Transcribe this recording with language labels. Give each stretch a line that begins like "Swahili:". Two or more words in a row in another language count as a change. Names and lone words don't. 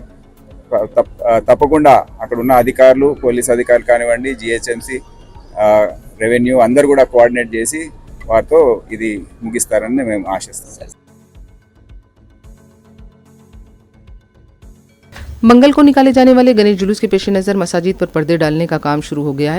Telugu: తప్పకుండా అక్కడ ఉన్న అధికారులు, పోలీస్ అధికారులు కానివ్వండి, జిహెచ్ఎంసి, రెవెన్యూ అందరూ కూడా కోఆర్డినేట్ చేసి వారితో ఇది ముగిస్తారని మేము ఆశిస్తున్నాం.
Urdu: منگل کو نکالے جانے والے گنیش جلوس کے پیش نظر مساجد پر پردے ڈالنے کا کام شروع ہو گیا ہے.